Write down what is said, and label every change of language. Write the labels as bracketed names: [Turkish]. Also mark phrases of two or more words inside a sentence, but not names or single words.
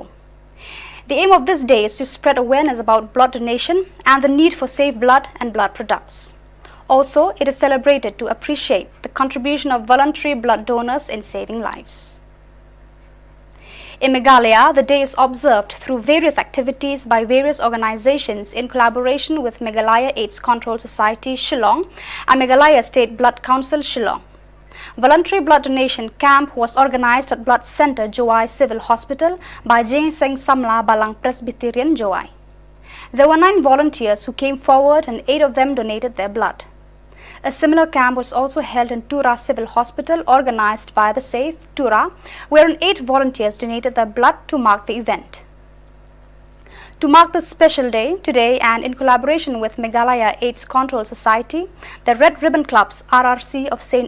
[English] The aim of this day is to spread awareness about blood donation and the need for safe blood and blood products. Also, it is celebrated to appreciate the contribution of voluntary blood donors in saving lives. In Meghalaya, the day is observed through various activities by various organizations in collaboration with Meghalaya AIDS Control Society Shillong and Meghalaya State Blood Council Shillong. Voluntary blood donation camp was organized at Blood Center Jowai Civil Hospital by Jing Seng Samla Balang Presbyterian Jowai. There were 9 volunteers who came forward and 8 of them donated their blood. A similar camp was also held in Tura Civil Hospital organized by the SAFE Tura, wherein 8 volunteers donated their blood to mark the event. To mark this special day, today and in collaboration with Meghalaya AIDS Control Society, the Red Ribbon Clubs RRC of St.